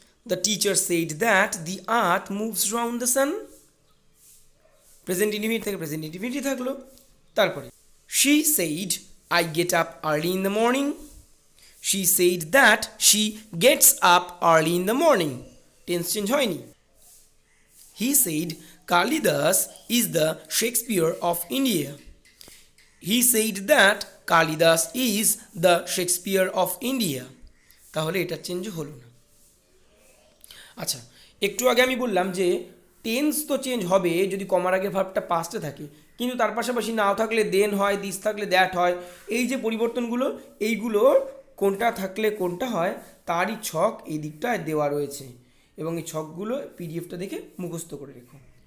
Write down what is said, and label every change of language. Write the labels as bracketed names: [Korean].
[English] The teacher said that the earth moves round the sun, present indefinite থেকে present indefinite থাকলো। তারপরে she said I get up early in the morning, she said that she gets up early in the morning, tense change হয়নি। He said Kalidas is the Shakespeare of India. He said that Kalidas is the Shakespeare of India. [Bangla] তাহলে এটা change হলো না। আচ্ছা, একটু আগে আমি বললাম যে টেন্স তো চেঞ্জ হবে যদি কমার আগে ভার্বটা পাস্টে থাকে, কিন্তু তার পাশাপাশি নাও থাকলে দেন হয়, দিস থাকলে দ্যাট হয়। এই যে পরিবর্তনগুলো, এইগুলোর কোনটা থাকলে কোনটা হয় তারই ছক এই দিকটায় দেওয়া রয়েছে, এবং এই ছকগুলো পিডিএফটা দেখে মুখস্থ করে রেখো।